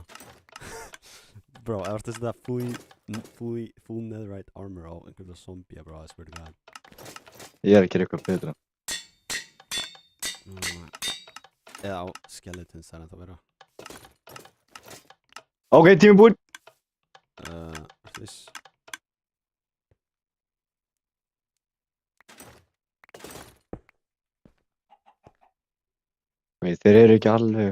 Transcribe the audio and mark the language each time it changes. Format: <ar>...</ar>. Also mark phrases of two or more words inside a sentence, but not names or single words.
<is>Bro, ertu að setja</is> <en>full netherite armor</en> <is>á einhverja zombie, bro,</is> <en>I swear to god.</en> <is>Ég er að gera eitthvað betra. Eða á skeletons, það er ennþá vera. Ok, tími búinn. Ertu viss? Ok, þeir eru ekki alveg.</is>